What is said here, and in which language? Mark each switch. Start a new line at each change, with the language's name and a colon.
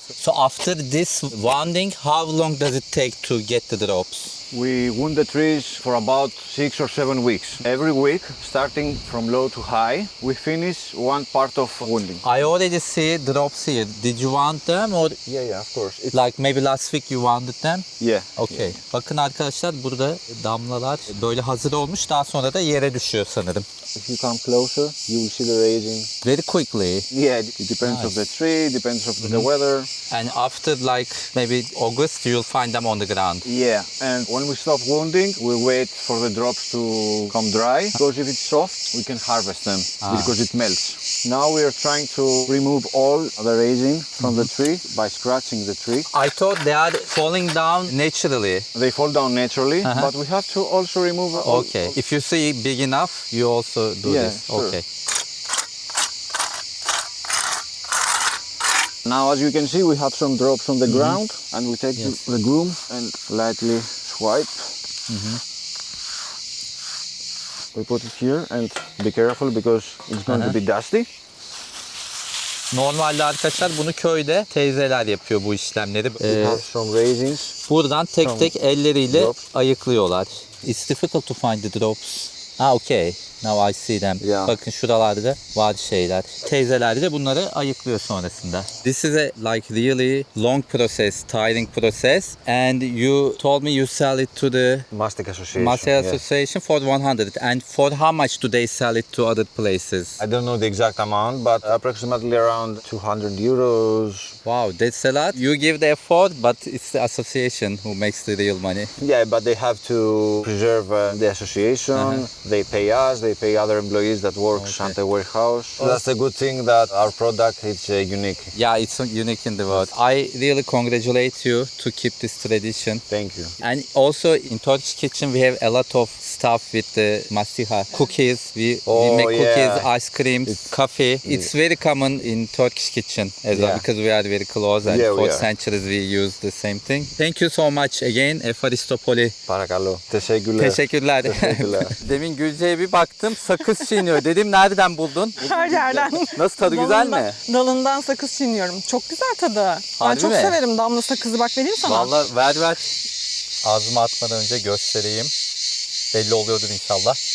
English: So after this wounding, how long does it take to get the drops? We wound the trees for about 6 or 7 weeks. Every week, starting from low to high, we finish one part of wounding. I already see drops here. Did you wound them or Yeah, of course. It's, like maybe last week you wounded them? yeah. Okay.
Turkish: Bakın arkadaşlar burada damlalar böyle hazır olmuş. Daha sonra da yere düşüyor sanırım.
English: If you come closer, you will see the raising. Very quickly. Yeah, it depends of the tree, depends of the weather. And after like maybe August, you'll find them on the ground. Yeah, and when we stop wounding, we wait for the drops to come dry. Because if it's soft, we can harvest them because it melts. Now we are trying to remove all the resin from the tree by scratching the tree. I thought they are falling down naturally. They fall down naturally, but we have to also remove all. Okay. If you see big enough, you also do Yeah, this. sure. Okay. Now, as you can see, we have some drops on the ground, and we take the broom and lightly swipe. We put it here and be careful because it's going to be dusty.
Turkish: Normalde arkadaşlar bunu köyde teyzeler yapıyor bu işlemleri.
English: We have some raisins.
Turkish: Buradan tek tek elleriyle
English: drops.
Turkish: ayıklıyorlar.
English: It's difficult to find the drops. Okay. Now I see them. Yeah.
Turkish: Bakın şuralarda var şeyler. Teyzeler de bunları ayıklıyor sonrasında.
English: This is a like really long process, tiring process. And you told me you sell it to the Mastic Association. Mastic yes. Association for 100. And for how much do they sell it to other places? I don't know the exact amount, but approximately around 200 euros. Wow, that's a lot. You give the effort, but it's the association who makes the real money. Yeah, but they have to preserve the association. They pay us, they pay other employees that work at the warehouse. That's a good thing that our product is unique. Yeah, it's unique in the world. I really congratulate you to keep this tradition. Thank you. And also in Turkish kitchen we have a lot of stuff with the masiha. Cookies, we make cookies, yeah. ice cream, coffee. It's very common in Turkish kitchen as well Yeah. because we are very close and Yeah, we for are. centuries we use the same thing. Thank you so much again
Greek: Efaristopoli. Parakalo.
Turkish: Teşekkürler. Teşekkürler. Teşekkürler. Demin Gülce'ye bir baktım sakız çiğniyor. Dedim nereden buldun? Her yerden. Nasıl tadı güzel mi? Dalından sakız çiğniyorum. Çok güzel tadı. Ben Harbi çok mi? severim damla sakızı. Bak vereyim sana. Vallahi ver. Ağzıma atmadan önce göstereyim. Belli oluyordur inşallah.